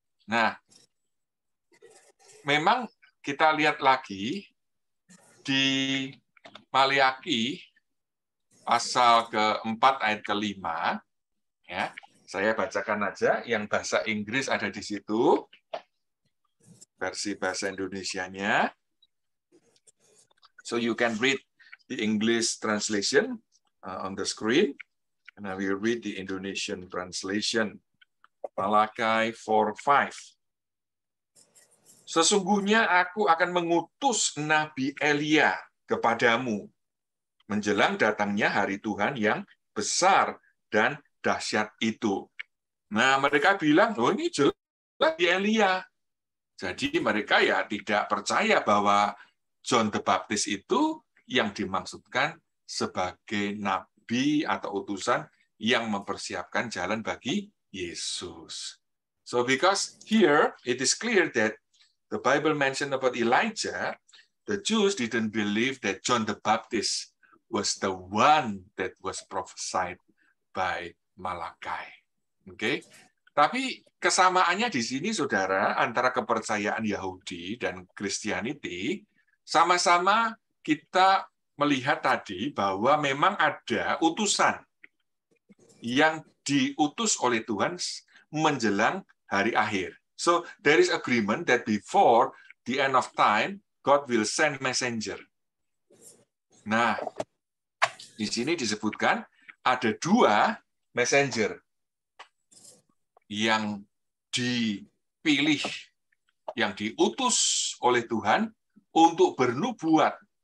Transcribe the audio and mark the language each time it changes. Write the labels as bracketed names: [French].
[Indonesian] Nah, memang kita lihat lagi di Maleaki pasal ke-4 ayat ke-5, ya, saya bacakan aja, yang bahasa Inggris ada di situ, versi bahasa Indonesianya. [English] So you can read the English translation on the screen, and I will read the Indonesian translation. Malakai 4:5. [Indonesian] Sesungguhnya aku akan mengutus Nabi Elia kepadamu menjelang datangnya hari Tuhan yang besar dan dahsyat itu. Nah, mereka bilang, oh ini jelas Elia. Jadi mereka ya tidak percaya bahwa John the Baptist itu yang dimaksudkan sebagai nabi atau utusan yang mempersiapkan jalan bagi Yesus. [English] So because here it is clear that the Bible mentioned about Elijah, the Jews didn't believe that John the Baptist was the one that was prophesied by Malachi. Oke. [Indonesian] Tapi kesamaannya di sini, saudara, antara kepercayaan Yahudi dan Christianity, sama-sama kita melihat tadi bahwa memang ada utusan yang diutus oleh Tuhan menjelang hari akhir. [English] So there is agreement that before the end of time, God will send messenger. [Indonesian] Nah, di sini disebutkan ada 2 messenger yang dipilih, yang diutus oleh Tuhan untuk bernubuat.